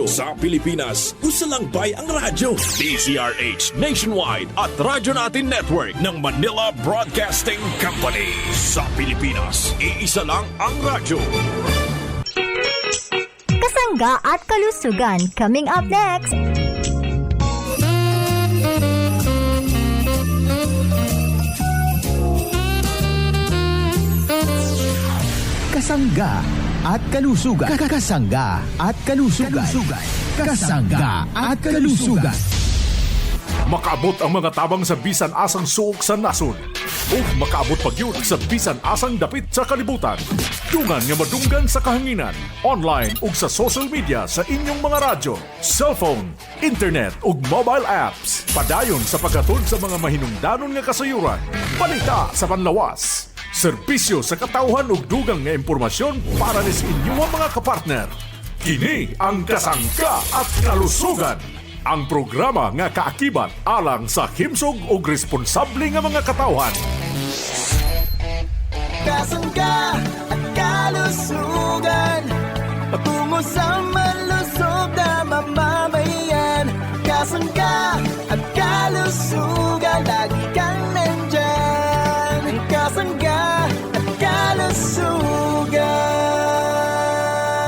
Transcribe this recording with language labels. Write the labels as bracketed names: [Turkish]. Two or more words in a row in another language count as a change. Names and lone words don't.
[Cebuano] Sa Pilipinas, usa lang bay ang radyo. DZRH Nationwide at Radyo Natin Network ng Manila Broadcasting Company. [Filipino] Sa Pilipinas, iisa lang ang radyo. Kasangga at kalusugan [English] coming up next. [Filipino] Kasangga at kalusugan. Kasangga at kalusugan. Kasangga at kalusugan. [Cebuano] Makaabot ang mga tabang sa bisan asang suok sa nasod. O makaabot pag yun sa bisan asang dapit sa kalibutan. Dungan nga madunggan sa kahanginan, online ug sa [English] social media [Cebuano] sa inyong mga radyo, cellphone, internet ug [English] mobile apps. [Cebuano] Padayon sa pagkatod sa mga mahinungdanon nga kasayuran. Balita sa panlawas. Serbisyo sa katawhan ug dugang nga impormasyon para sa inyong mga kapartner. Kini ang Kasangga at Kalusugan. Ang programa nga kaakibat alang sa himsog ug responsable nga mga katawhan. [Filipino] Kasangga at kalusugan, patungo sa malusog na mamamayan. Kasangga at kalusugan, lagi kang nandyan. Kasangga at kalusugan.